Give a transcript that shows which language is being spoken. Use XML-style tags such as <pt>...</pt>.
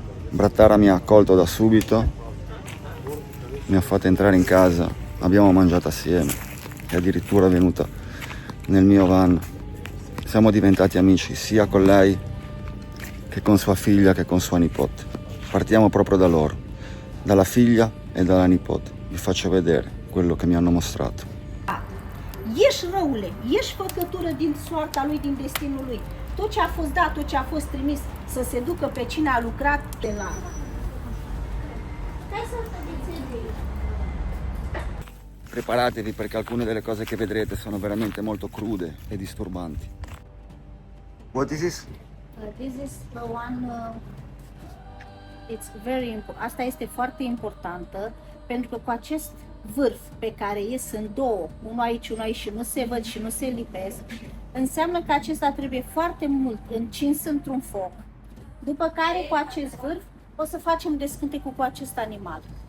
<it>Bratara mi ha accolto da subito, mi ha fatto entrare in casa, abbiamo mangiato assieme, è addirittura venuta nel mio van. Siamo diventati amici sia con lei che con sua figlia che con sua nipote. Partiamo proprio da loro, dalla figlia e dalla nipote. Vi faccio vedere quello che mi hanno mostrato.</it> <ro>Ești răule, ești făcătură din soarta lui, din destinul lui. Tot ce a fost dat, tot ce a fost trimis să se ducă pe cine a lucrat de la...</ro> <it>Preparatevi perché alcune delle cose che vedrete sono veramente molto crude e disturbanti.</it> <en>What is this? This is the one, it's very important.</en> <ro>Asta este foarte importantă pentru că cu acest vârf pe care ies în două, unul aici, unul aici și nu se văd și nu se lipesc, înseamnă că acesta trebuie foarte mult încins într-un foc. După care cu acest vârf o să facem descântecul cu acest animal.</ro>